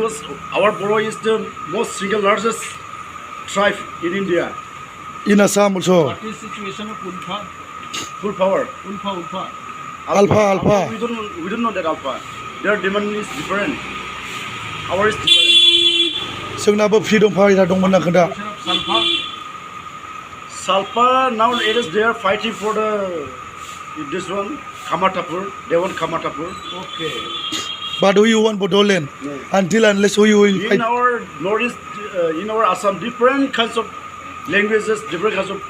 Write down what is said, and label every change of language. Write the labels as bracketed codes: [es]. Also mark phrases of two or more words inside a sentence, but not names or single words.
[en] Because our Boro is the most single largest tribe in India. In Assam also. What is situation of Ulfa? Full power. Ulfa. Alpha. We don't know that alpha. Their demand is different. Ours is different. [brx] जोंनाबो [en] freedom fighter [brx] दंमोन ना खोन्था. [en] Situation of Salfa? Salpa now it is they are fighting for this one Kamatapur. They want Kamatapur. Okay. But we want BODOLAND. Until unless we will In fight. our northeast, in our Assam, different kinds of languages, different kinds of